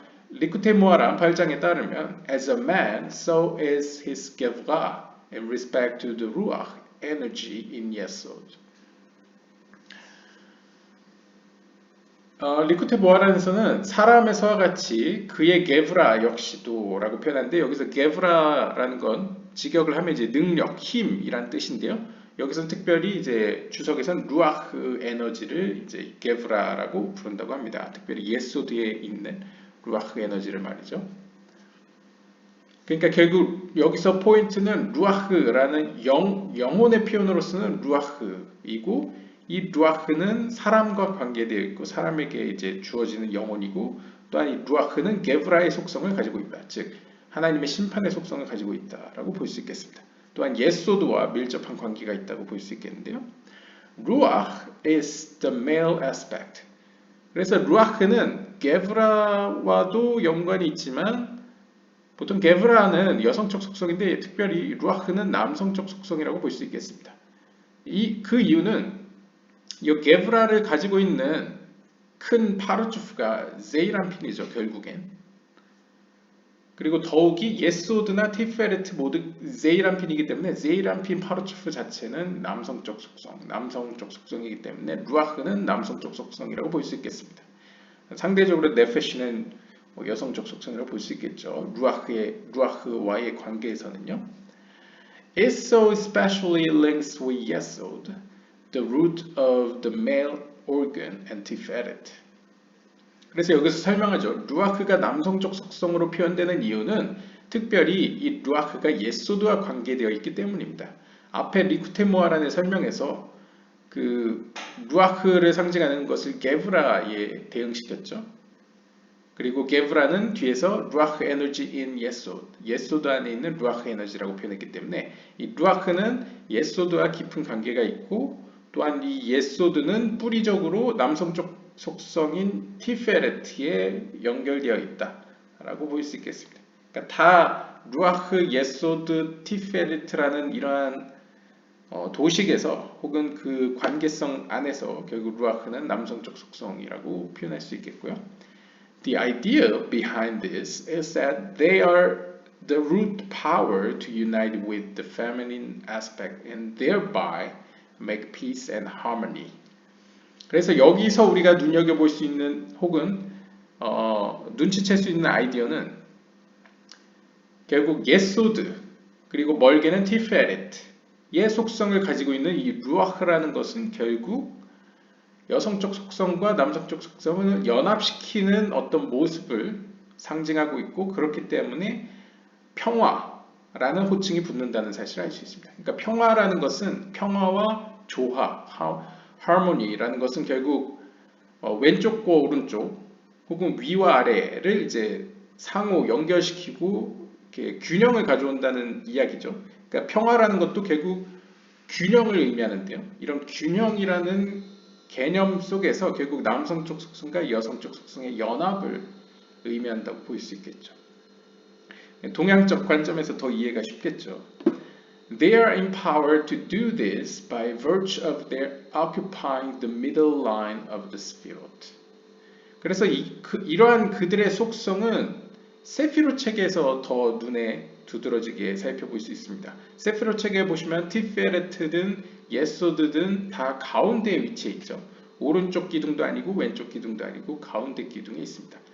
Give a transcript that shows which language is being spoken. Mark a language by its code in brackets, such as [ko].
[ko] 리쿠테 모아람 8장에 따르면 [en] As a man, so is his gevra in respect to the ruach energy in Yesod. [ko] 리쿠테 모아란에서는 사람의 서와 같이 그의 게브라 역시도 라고 표현하는데 여기서 게브라라는 건 직역을 하면 이제 능력, 힘이란 뜻인데요. 여기서는 특별히 이제 주석에서는 루아흐 에너지를 이제 게브라라고 부른다고 합니다. 특별히 예소드에 있는 루아흐 에너지를 말이죠. 그러니까 결국 여기서 포인트는 루아흐라는 영혼의 표현으로서는 루아흐이고 이 루아흐는 사람과 관계되어 있고 사람에게 이제 주어지는 영혼이고 또한 이 루아흐는 게브라의 속성을 가지고 있다. 즉 하나님의 심판의 속성을 가지고 있다라고 볼 수 있겠습니다. 또한 예소드와 밀접한 관계가 있다고 볼 수 있겠는데요. [en] 루아흐 is the male aspect. [ko] 그래서 루아흐는 게브라와도 연관이 있지만 보통 게브라는 여성적 속성인데 특별히 루아흐는 남성적 속성이라고 볼 수 있겠습니다. 그 이유는 이 게브라를 가지고 있는 큰 파르추프가 제이란핀이죠. 결국엔. 그리고 더욱이 예소드나 티페레트 모두 제이란핀이기 때문에 제이란핀 파르추프 자체는 남성적 속성이기 때문에 루아흐는 남성적 속성이라고 볼 수 있겠습니다. 상대적으로 네페시는 여성적 속성이라고 볼 수 있겠죠. 루아흐와의 관계에서는요. [en] It so especially links with Yesod, the root of the male organ and tiferet. [ko] 그래서 여기서 설명하죠. 루아흐가 남성적 속성으로 표현되는 이유는 특별히 이 루아흐가 예소드와 관계되어 있기 때문입니다. 앞에 리쿠테모아란의 설명에서 그 루아흐를 상징하는 것을 게브라에 대응시켰죠. 그리고 게브라는 뒤에서 루아흐 에너지 in 예소드, 예소드 안에 있는 루아흐 에너지라고 표현했기 때문에 이 루아흐는 예소드와 깊은 관계가 있고 또한 이 예소드는 뿌리적으로 남성적 속성인 티페레트에 연결되어 있다라고 볼 수 있겠습니다. 그러니까 다 루아흐, 예소드, 티페레트라는 이러한 도식에서 혹은 그 관계성 안에서 결국 루아흐는 남성적 속성이라고 표현할 수 있겠고요. [en] The idea behind this is that they are the root power to unite with the feminine aspect and thereby make peace and harmony. [ko] 그래서 여기서 우리가 눈여겨볼 수 있는 혹은 눈치챌 수 있는 아이디어는 결국 예소드 그리고 멀게는 티페레트의 속성을 가지고 있는 이 루아흐라는 것은 결국 여성적 속성과 남성적 속성을 연합시키는 어떤 모습을 상징하고 있고 그렇기 때문에 평화라는 호칭이 붙는다는 사실을 알 수 있습니다. 그러니까 평화라는 것은 평화와 조화, harmony라는 것은 결국 왼쪽과 오른쪽 혹은 위와 아래를 이제 상호 연결시키고 이렇게 균형을 가져온다는 이야기죠. 그러니까 평화라는 것도 결국 균형을 의미하는데요. 이런 균형이라는 개념 속에서 결국 남성적 속성과 여성적 속성의 연합을 의미한다고 볼 수 있겠죠. 동양적 관점에서 더 이해가 쉽겠죠. [en] They are empowered to do this by virtue of their occupying the middle line of the spirit. [ko] 그래서 이러한 그들의 속성은 세피로 책에서 더 눈에 두드러지게 살펴볼 수 있습니다. 세피로 책에 보시면 티페레트든 예소드든 다 가운데에 위치해 있죠. 오른쪽 기둥도 아니고 왼쪽 기둥도 아니고 가운데 기둥에 있습니다.